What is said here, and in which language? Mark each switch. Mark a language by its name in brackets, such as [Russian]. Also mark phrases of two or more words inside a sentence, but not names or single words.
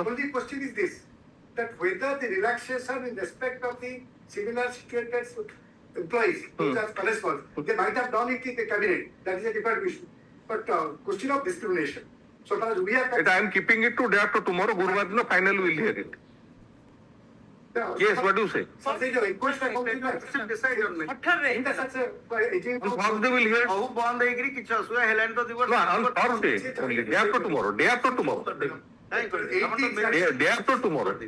[English] Only question is this, that whether the relaxation in respect of the similar situated employees, who are constables, they might have done it in the cabinet, that is a different issue. But question of discrimination. So far as we are. I am keeping it to day after tomorrow. [Odia] ଗୁରୁବାର ଦିନ [English] finally we'll hear it. Yes, what do you say? Sir, there is a request I want to make. decide on it. 18 In the such a, On Thursday we'll hear it. [Odia] ସବୁ ବନ୍ଦ ହେଇକିରି କିଛି ଅସୁବିଧା ହେଲାନି ତ ଦିବସ [English] No, on Thursday only. Day after tomorrorow. Day after tomorrow. [Odia] କାଇଁ କରିବେ? ଆପଣ ତ [English] Day after tomorrow.